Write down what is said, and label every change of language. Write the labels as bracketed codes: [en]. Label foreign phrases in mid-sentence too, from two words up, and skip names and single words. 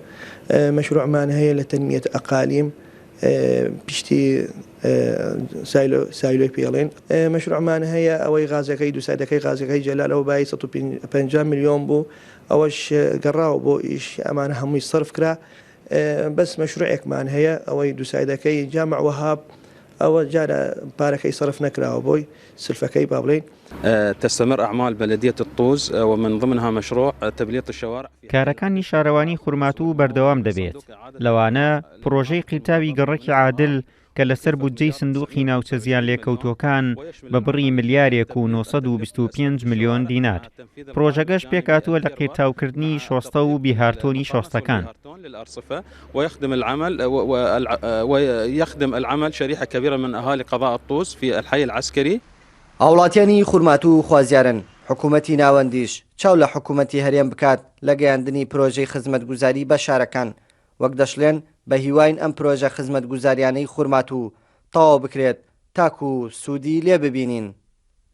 [ckb] مەشروعمان هەیە لە [ar] تەنمیەت ئەقالیم [ckb] پشتی سایلۆی پێڵێن مەشروعمان هەیە ئەوەی غازەکەی دووسایدەکەی غازەکەی جەلالەوە بای 150 میلیۆن بوو ئەوەش گەڕاوە بۆ ئیش ئەمانە هەمووی صرف کرا بەس مەشروعێکمان هەیە ئەوەی دووسایدەکەی جامع وهاب ئەوە جارە پارەکەی صرف نەکراوە بۆی سلفەکەی با بڵێن. [ar] تستمر أعمال بلدية الطوز ومن ضمنها مشروع تبليط الشوارع. [ckb] کارەکانی شارەوانی خورماتوو بەردەوام دەبێت لەوانە پرۆژەی قیتاوی گەڕەکی عادل کە لەسەر بودجەی سندوقی ناوچە زیان لێکەوتوەکان بە بڕی ملیارێک و 925 میلیۆن دینار پرۆژەکەش پێکاتووە لە قیتاوکردنی شۆستە و بیهارتۆنی شۆستەکان [ar] ويخدم العمل شريحة كبيرة من أهالي قضاء الطوز في الحي العسكري. [ckb] هاوڵاتیانی خورماتوو خوازیارن حکوومەتی ناوەندیش چاو لە حکوومەتی هەرێم بکات لە گەیاندنی پرۆژەی خزمەتگوزاری بە شارەکان وەک دەشڵێن بە هیواین ئەم پرۆژە خزمەتگوزاریانەی خورماتوو تەواو بکرێت تاکو سوودی لێ ببینین.